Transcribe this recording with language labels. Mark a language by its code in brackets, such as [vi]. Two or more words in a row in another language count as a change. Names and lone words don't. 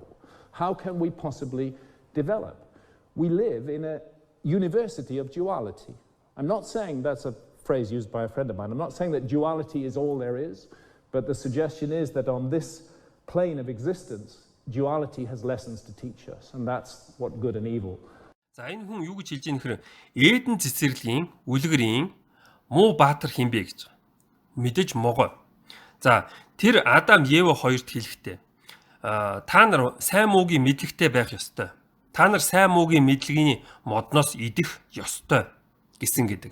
[en] How can we possibly develop? We live in a university of duality. I'm not saying, that's a phrase used by a friend of mine, I'm not saying that duality is all there is, but the suggestion is that on this plane of existence, duality has lessons to teach us, and that's what good and evil. [mn] За энэ хүн юу гэж хэлж ийм хэрэг Эден цэцэрлэгийн үлгэрийн муу баатар хинбэ гэж. Мэдээж могой. За тэр Адам Ева хоёрт хэлэхдээ та нар сайн муугийн мэдлэгтэй байх ёстой. Та нар сайн муугийн мэдлэгийн модноос идэх ёстой гэсэн гэдэг.